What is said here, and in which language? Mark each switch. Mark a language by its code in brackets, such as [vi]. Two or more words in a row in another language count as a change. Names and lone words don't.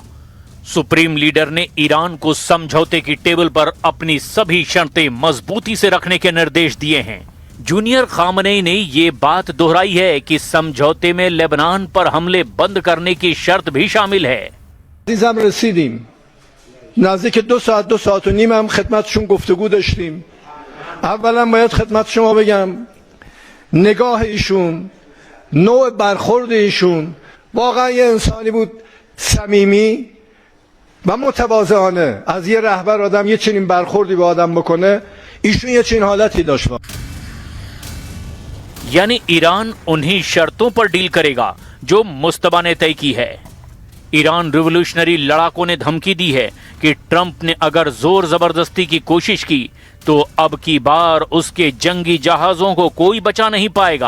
[hi] सुप्रीम लीडर ने ईरान को समझौते की टेबल पर अपनी सभी शर्तें मजबूती से रखने के निर्देश दिए हैं। जूनियर खामनेई ने ये बात दोहराई है कि समझौते में लेबनान पर हमले बंद करने की शर्त भी शामिल है। [fa] نزدیک 2 ساعت و نیم هم خدمتشون گفتگو داشتیم. اولا باید خدمت شما بگم نگاه ایشون، نوع برخورد ایشون واقعا یه انسانی بود صمیمی و متواضعانه. از یه رهبر آدم یه چنین برخوردی به آدم بکنه، ایشون یه چنین حالتی داشت. [hi] यानी ईरान उन्हीं शर्तों पर डील करेगा जो मुस्तफा ने तय की है। ईरान रिवोल्यूशनरी लड़ाकों ने धमकी दी है कि ट्रंप ने अगर जोर जबरदस्ती की कोशिश की तो अब की बार उसके जंगी जहाजों को कोई बचा नहीं पाएगा।